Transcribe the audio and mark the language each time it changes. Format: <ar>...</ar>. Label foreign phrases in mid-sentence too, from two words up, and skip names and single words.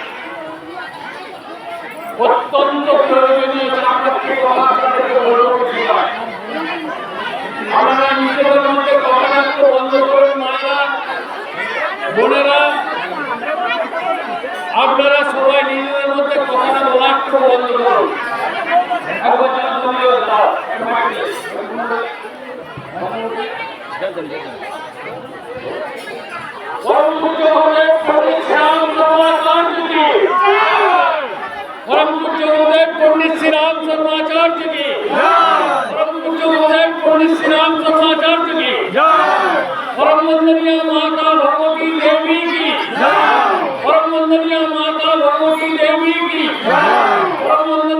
<bn>অত্যন্ত প্রয়োজনীয় আপনারা নিজেদের মধ্যে কথা রাখতে বন্ধ করুন। মায়েরা বোনেরা আপনারা সবাই নিজেদের মধ্যে কথা বলা একটু বন্ধ করুন। একবার যেন ধন্যবাদ দাও।</bn> <hi>परम पूज्य गुरुदेव पंडित श्री राम शर्माचार्य जी, परम पूज्य गुरुदेव पंडित श्री राम शर्माचार्य जी, परम पूज्य गुरुदेव पंडित श्री राम शर्माचार्य जी, परम वंदनीय माता भगवती देवी की, परम वंदनीय माता भगवती देवी की, परम</hi>